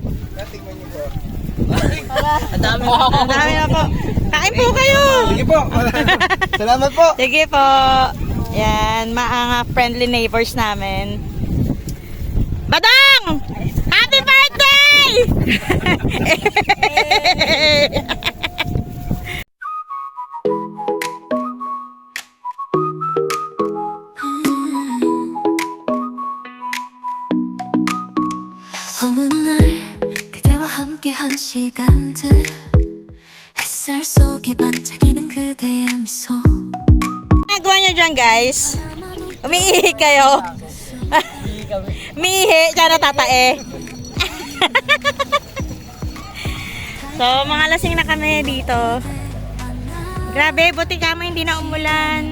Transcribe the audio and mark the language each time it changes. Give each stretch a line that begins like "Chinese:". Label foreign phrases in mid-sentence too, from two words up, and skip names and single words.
Filipino: Ang dami mo. Ang dami na po. Kain po kayo! Sige po. Salamat po. Sige po. Yan, mga
English: friendly neighbors
Filipino: namin. Badang! Happy birthday!
Korean: 어느 날 그대와 함께한 시간들 햇살 속에 반짝이는 그대의 미소
Filipino: Nagawa nyo dyan, guys? Umiihi kayo? Umiihi, tsaka natatae. So, mga lasing na kami dito. Grabe, buti kamo hindi na umulan.